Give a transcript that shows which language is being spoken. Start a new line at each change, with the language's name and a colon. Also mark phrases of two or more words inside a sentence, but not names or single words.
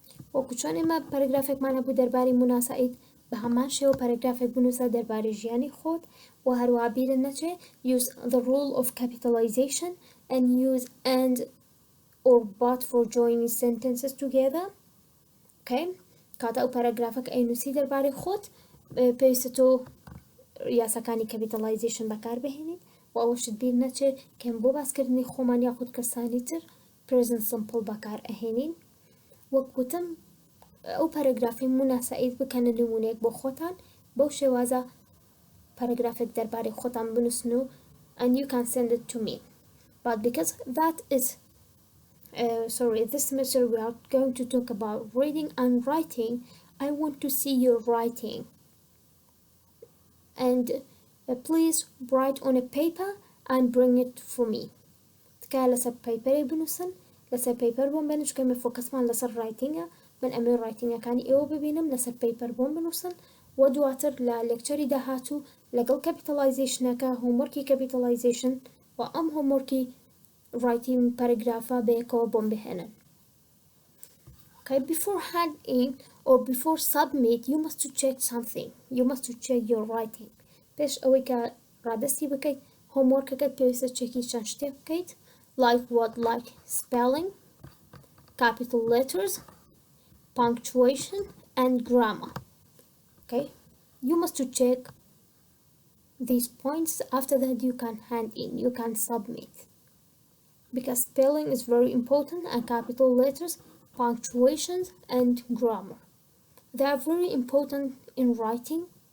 Central Kurdish: وەکو چۆن ئێمە پەرەگرافێکمان هەبوو دەربارەی موناسایت بە هەمان شێوە پەرەگرافێک بنووسە دەربارەی ژیانی خۆت و هەروەها بیرت نەچێ
English: use the rule of capitalization and use and or but for joining sentences together. Okay?
Central Kurdish: کاتە ئەو پەرەگرافەکە ئەینووسی دەربارەی خۆت پێویستە تۆ یاساکانی کەپیتەڵایزیشن بەکار بهێنیت و ئەوەشت بیر نەچێت کەم بۆ باسکردنی خۆمان یاخود کەسانی تر
English: present simple
Central Kurdish: بەکار ئەهێنین. وەک گوتم ئەو پەرەگرافی موناسایت بکەنە نمونەیەک بۆ خۆتان بەو شێوازە پەرەگرافێک دەربارەی خۆتان بنووسن و
English: and you can send it to me. But because that is this semester we are going to talk about reading and writing, I want to see your writing. And please write on a paper and bring it for me.
Central Kurdish: تکایە لەسەر پەیپەرێک بنووسن لەسەر پەیپەر بۆم بنووش کەمێ فۆکەسمان لەسەر ڕایتینگە من ئەمێ ڕایتینگەکانی ئێوە ببینم لەسەر پەیپەر بۆم بنووسن و دواتر لە لێکچەری داهاتوو لەگەڵ کەپیتەڵایزیشنەکە
English: homework capitalization
Central Kurdish: و ئەم
English: homework writing paragraph
Central Kurdish: بەیەکەوە بۆم بهێنن.
English: Okay, before handing or before submit you must to check something. You must to check your writing.
Central Kurdish: پێش ئەوەی کە ڕادستی بکەیت هۆموەرکەکەت پێویستە چێکی چەند شتێک بکەیت
English: like what? Like spelling, capital letters, punctuation and grammar. Okay, you must to check these points. After that you can hand in, you can submit, because spelling is very important and capital letters, punctuations and grammar, they are very important in writing.